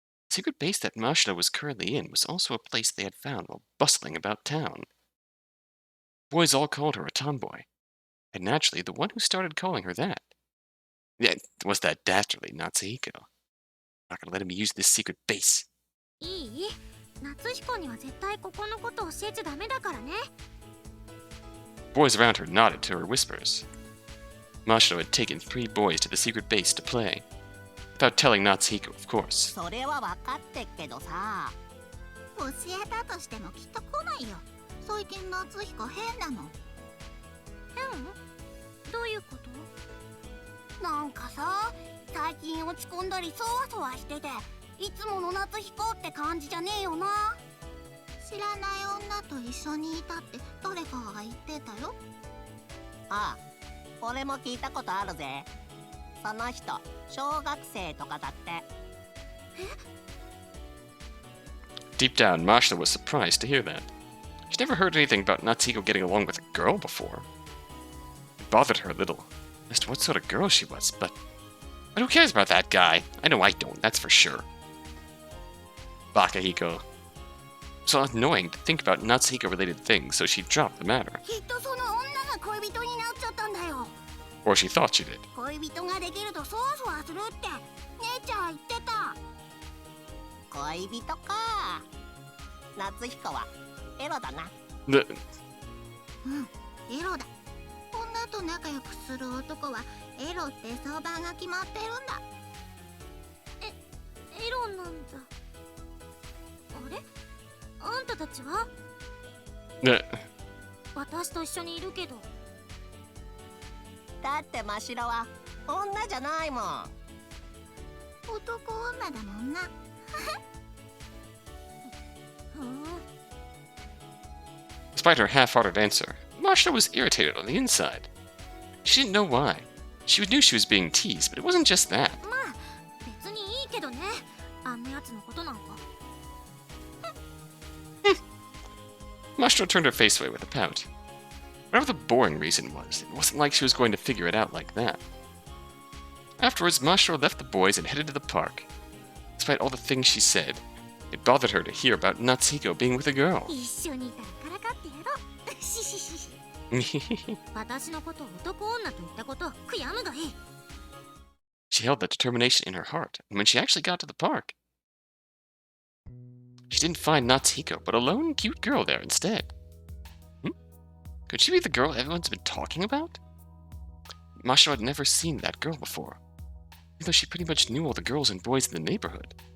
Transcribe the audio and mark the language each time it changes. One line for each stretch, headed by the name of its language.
English: The secret base that Mashiro was currently in was also a place they had found while bustling about town. The boys all called her a tomboy, and naturally, the one who started calling her that was that dastardly Natsuhiko. Not gonna let him use this secret base.
Japanese: いい？ Natsuhikoには絶対ここのこと教えちゃダメだからね。
English: Boys around her nodded to her whispers. Mashiro had taken 3 boys to the secret base to play, without telling Natsuhiko, of course.
Japanese: それは分かってっけどさ。教えたとしてもきっと来ないよ。最近夏彦変なの。変？どういうこと？なんかさ、最近落ち込んだりそわそわしてて、いつもの夏彦って感じじゃねえよな。知らない女と一緒にいたって誰かが言ってたよ。ああ、俺も聞いたことあるぜ。その人、小学生とかだって。
English: Deep down, Mashiro was surprised to hear that. She'd never heard anything about Natsuhiko getting along with a girl before. It bothered her a little, as to what sort of girl she was, but who cares about that guy? I know I don't, that's for sure. Bakahiko. It was annoying to think about Natsuhiko-related things, so she dropped the matter.
Japanese: きっとその女が恋人になっちゃったんだよ。
English: Or she thought she did.
Japanese: 恋人ができるとそわそわするって姉ちゃん言ってた。恋人か。夏彦はエロだな。うん、エロだ。女と仲良くする男はエロって相場が決まってるんだ。エロなんだ。あれ？あんたたちは？私と一緒にいるけど。だって真白は女じゃないもん。男女だもんな。
English: Despite her half-hearted answer, Mashiro was irritated on the inside. She didn't know why. She knew she was being teased, but it wasn't just that.
Japanese: まあ別にいいけどね、あんなやつのことなんか。
English: Mashiro turned her face away with a pout. Whatever the boring reason was, it wasn't like she was going to figure it out like that. Afterwards, Mashiro left the boys and headed to the park. Despite all the things she said, it bothered her to hear about Natsuhiko being with a girl.
Japanese: 一緒にいたらからかってやろう。しししし。私のことを男女と言ったこと悔やむがいい。
English: She held that determination in her heart, and when she actually got to the park, she didn't find Natsuhiko, but a lone, cute girl there instead. Could she be the girl everyone's been talking about? Mashiro had never seen that girl before, even though she pretty much knew all the girls and boys in the neighborhood.